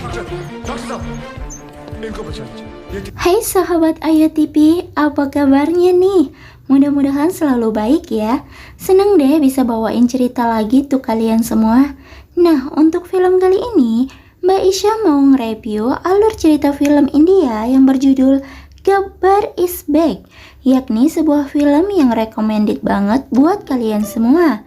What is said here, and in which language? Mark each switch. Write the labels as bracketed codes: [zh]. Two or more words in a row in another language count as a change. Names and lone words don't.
[hi] डॉक्टर साहब इनको बचा लीजिए ये [id] Hai sahabat Ayo TV, apa kabarnya nih? Mudah-mudahan selalu baik ya. Seneng deh bisa bawain cerita lagi tuh kalian semua. Nah, untuk film kali ini, Mbak Isya mau nge-review alur cerita film India yang berjudul Gabbar is Back, yakni sebuah film yang recommended banget buat kalian semua.